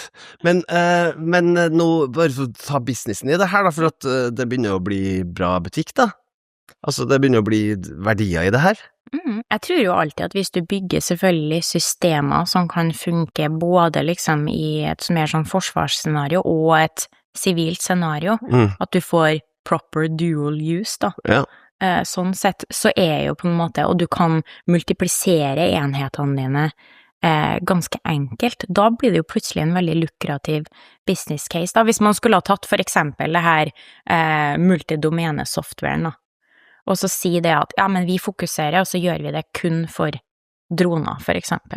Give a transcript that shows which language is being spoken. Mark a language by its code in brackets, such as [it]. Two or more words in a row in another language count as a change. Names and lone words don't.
[no] Men nå, bare for å ta businessen i det her da, for at det begynner å bli bra butikk da. Altså, det begynner å bli verdier i det her. Jeg tror jo alltid at hvis du bygger selvfølgelig systemer som kan funke både liksom i et mer sånn forsvarsscenario og et sivilt scenario, at du får [en] proper dual use [no] da, Ja. Sånn sett så jo på en måte, og du kan multiplisere enhetene dine ganske enkelt, da blir det jo plutselig en veldig lukrativ [en] business case [no] da, hvis man skulle ha tatt for eksempel det her multidomene-softwaren da, og så si det at, ja, men vi fokuserer, og så gjør vi det kun for droner, for eksempel.